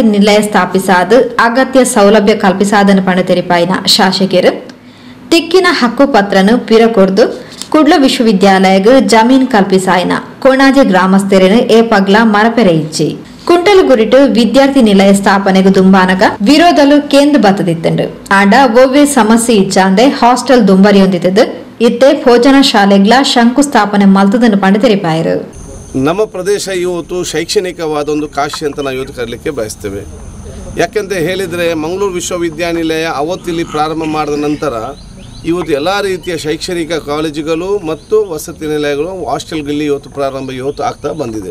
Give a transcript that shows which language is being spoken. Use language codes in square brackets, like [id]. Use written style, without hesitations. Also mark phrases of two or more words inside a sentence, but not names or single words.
[tcy] ನಿಲಯ ಸ್ಥಾಪಿಸಾದ ಅಗತ್ಯ ಸೌಲಭ್ಯ ಕಲ್ಪಿಸಾದನ್ನು ಪಣತೆರಿಪಾಯಿನ ಶಾಸಕರು ತಿಕ್ಕಿನ ಹಕ್ಕು ಪತ್ರನು ಪಿರಕೊರ್ದು ಕುಡ್ಲ ವಿಶ್ವವಿದ್ಯಾಲಯಗ ಜಮೀನ್ ಕಲ್ಪಿಸಾಯಿನ ಕೊಣಾಜೆ ಗ್ರಾಮಸ್ಥರೇನು ಏ ಪಗ್ಲ ಮರಪೆರೆ ಇಚ್ಚಿ ಕುಂಟಲಗುರಿಟು ವಿದ್ಯಾರ್ಥಿ ನಿಲಯ ಸ್ಥಾಪನೆಗೆ ದುಂಬಾನಗ ವಿರೋಧಲು ಕೇಂದ್ರ ಬತ್ತದಿತ್ತಂಡು ಆಂಡ ಒವ್ವೆ ಸಮಸ್ಯೆ ಇಚ್ಚಾಂದೆ ಹಾಸ್ಟೆಲ್ ದುಂಬರಿಯೊಂದಿದ್ದು ಇತ್ತೆ ಭೋಜನ ಶಾಲೆಗ್ಲ ಶಂಕುಸ್ಥಾಪನೆ ಮಲ್ತದನ್ನು ಪಂಡಿತರಿಪಾಯರು. [kn] ನಮ್ಮ ಪ್ರದೇಶ ಇವತ್ತು ಶೈಕ್ಷಣಿಕವಾದ ಒಂದು ಕಾಶಿ ಅಂತ ನಾವು ಇವತ್ತು ಕರೀಲಿಕ್ಕೆ ಬಯಸ್ತೇವೆ. ಯಾಕೆಂತ ಹೇಳಿದರೆ ಮಂಗಳೂರು ವಿಶ್ವವಿದ್ಯಾನಿಲಯ ಅವತ್ತಿಲ್ಲಿ ಪ್ರಾರಂಭ ಮಾಡಿದ ನಂತರ ಇವತ್ತು ಎಲ್ಲ ರೀತಿಯ ಶೈಕ್ಷಣಿಕ ಕಾಲೇಜುಗಳು ಮತ್ತು ವಸತಿ ನಿಲಯಗಳು ಹಾಸ್ಟೆಲ್ಗಳಲ್ಲಿ ಇವತ್ತು ಆಗ್ತಾ ಬಂದಿದೆ.